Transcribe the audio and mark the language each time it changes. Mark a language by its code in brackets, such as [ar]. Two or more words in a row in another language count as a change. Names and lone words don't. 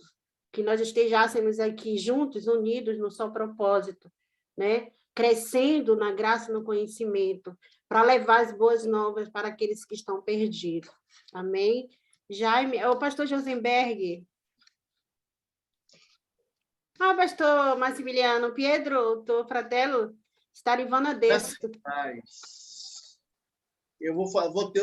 [pt] Que nós estejamos aqui juntos, unidos no só propósito, né? Crescendo na graça e no conhecimento, para levar as boas novas para aqueles que estão perdidos. Amém? Jaime, o pastor Josenberg. [it] Pastor Massimiliano, Pietro, tuo fratello, sta arrivando adesso. [pt] Eu vou